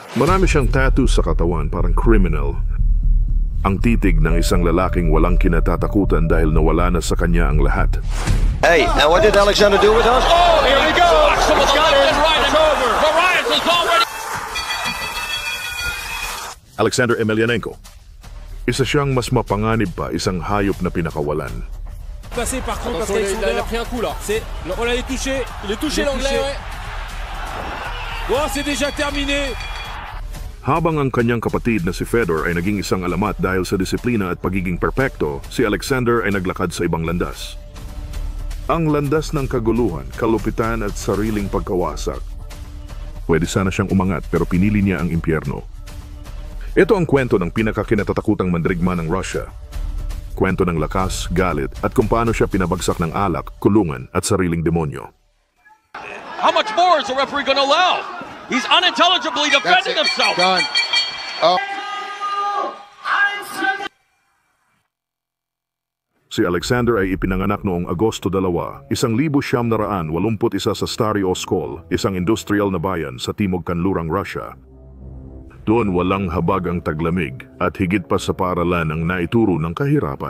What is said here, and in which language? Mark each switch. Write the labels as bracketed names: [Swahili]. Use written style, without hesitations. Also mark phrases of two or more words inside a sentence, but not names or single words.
[Filipino] Marami siyang tattoo sa katawan, parang criminal. Ang titig ng isang lalaking walang kinatatakutan dahil nawala na sa kanya ang lahat. [English] Hey, now what did Alexander do with us? Oh, here we go! It's got it. It's over. Marias is already... Alexander Emelianenko. [Filipino] Isa siyang mas mapanganib pa, isang hayop na pinakawalan. [French] Passé par contre parce qu'Alexander a pris un coup là. Oh là, il est touché l'anglais. Ouais. Oh, c'est déjà terminé. [Filipino] Habang ang kanyang kapatid na si Fedor ay naging isang alamat dahil sa disiplina at pagiging perpekto, si Alexander ay naglakad sa ibang landas. Ang landas ng kaguluhan, kalupitan at sariling pagkawasak. Pwede sana siyang umangat pero pinili niya ang impyerno. Ito ang kwento ng pinakakinatatakutang mandirigma ng Russia. Kwento ng lakas, galit at kung paano siya pinabagsak ng alak, kulungan at sariling demonyo. [English] How much more is the referee going to allow? He's unintelligibly defending himself. Done. Oh. [Filipino] Si Alexander ay ipinanganak noong Agosto 2, 1981 sa Stary Oskol, isang industrial na bayan sa timog kanlurang Russia. Doon walang habag ang taglamig at higit pa sa paaralan ang naituro ng kahirapan.